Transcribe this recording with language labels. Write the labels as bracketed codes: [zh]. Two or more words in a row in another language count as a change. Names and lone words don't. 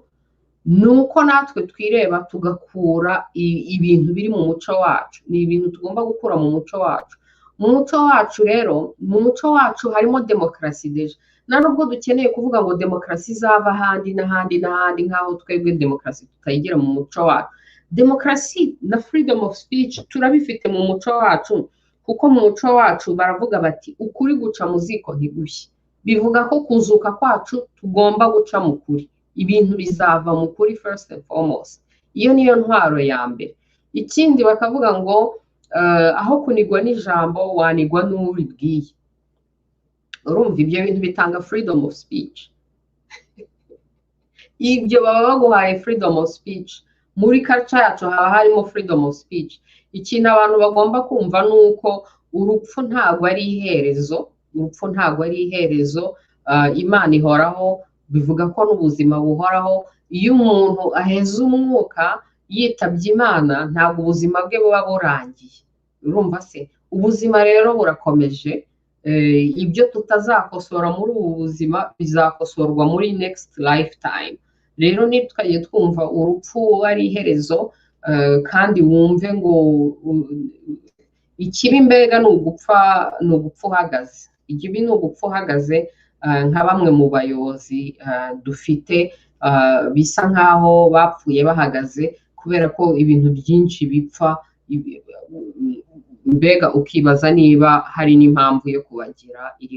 [rw] Nuko natwe twireba tugakura ibintu biri mu muco wacu. Ni ibintu tugomba gukura mu muco wacu. Mu muco wacu rero, mu muco wacu harimo demokarasi deje. Nubwo dukeneye kuvuga ngo demokarasi izava ahandi n'ahandi nk'aho twebwe demokarasi tutayigira mu muco wacu. Demokarasi na [en] freedom of speech [rw] turabifite mu muco wacu, kuko mu muco wacu baravuga bati ukuri guca mu ziko ntigushye. Bivuga ko kuzuka kwacu tugomba guca mu kuri. Ibintu bizava mu kuri [en] first and foremost. [rw] Iyo niyo ntwaro ya mbere. Ikindi bakavuga ngo aho kunigwa n'ijambo wanigwa n'uribwiye. Urumva ibyo bintu bitanga [en] freedom of speech. [rw] Ibyo baba baguhaye [en] freedom of speech. [rw] Muri culture yacu haba harimo [en] freedom of speech. [rw] Ikintu abantu bagomba kumva nuko urupfu ntabwo ari iherezo. Imana ihoraho. Bivuga ko n'ubuzima buhoraho. Iyo umuntu aheze umwuka yitabye Imana, ntabwo ubuzima bwe buba burangiye. Urumva se ubuzima rero burakomeje, ibyo tutazakosora muri ubu buzima bizakosorwa muri [en] next lifetime. [rw] Rero ntitwajye twumva urupfu ari iherezo, kandi wumve ngo ikibi mbega ni ugupfa uhagaze. Ikibi ni ugupfa uhagaze, nka bamwe mu bayobozi dufite bisa nkaho bapfuye bahagaze kubera ko ibintu byinshi bipfa, mbega ukibaza niba hari n'impamvu yo kubagira iriho.